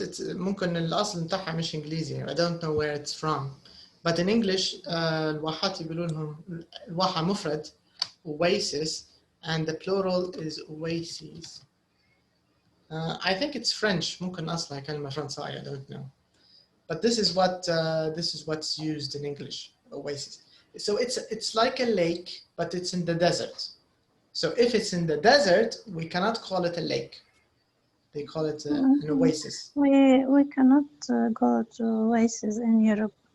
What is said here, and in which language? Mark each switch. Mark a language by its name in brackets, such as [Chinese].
[English] It's [Arabic] ممكن الأصل بتاعها مش إنجليزي. [English] I don't know where it's from. But in English, [Arabic] الواحات يقولوا لهم الواحة مفرد [English] oasis and the plural is oases. I think it's French. [Arabic] ممكن أصلها كلمة فرنسية. [English] I don't know. But this is what's used in English. Oasis. So it's like a lake, but it's in the desert. So if it's in the desert, we cannot call it a lake. They call it an oasis. We cannot go to oasis in Europe.